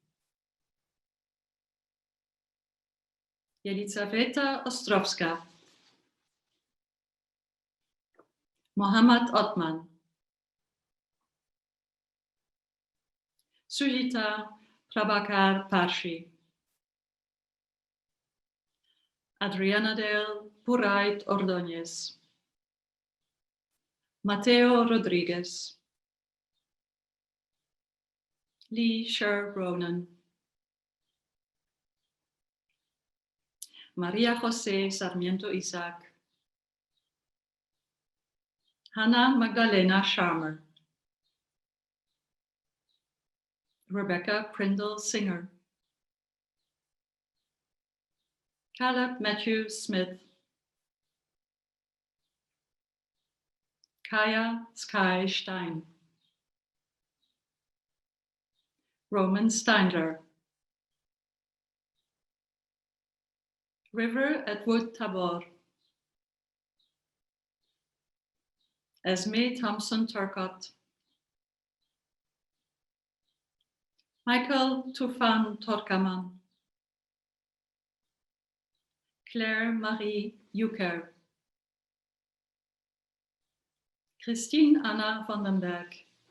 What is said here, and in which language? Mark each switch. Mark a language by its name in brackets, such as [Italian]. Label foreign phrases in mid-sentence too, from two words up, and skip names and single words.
[English] Jelizaveta Ostrovska, Mohammad Otman, Sujita Prabhakar Parshi, Adriana del Purait Ordóñez, Mateo Rodriguez, Lee Sher Ronan, Maria José Sarmiento Isaac, Hannah Magdalena Sharmer, Rebecca Prindle Singer, Caleb Matthew Smith, Kaya Sky Stein, Roman Steindler, River at Wood Tabor. Esme Thompson Turcott. Michael Tufan Torkaman. Claire Marie Jucker. Christine Anna van den Berg.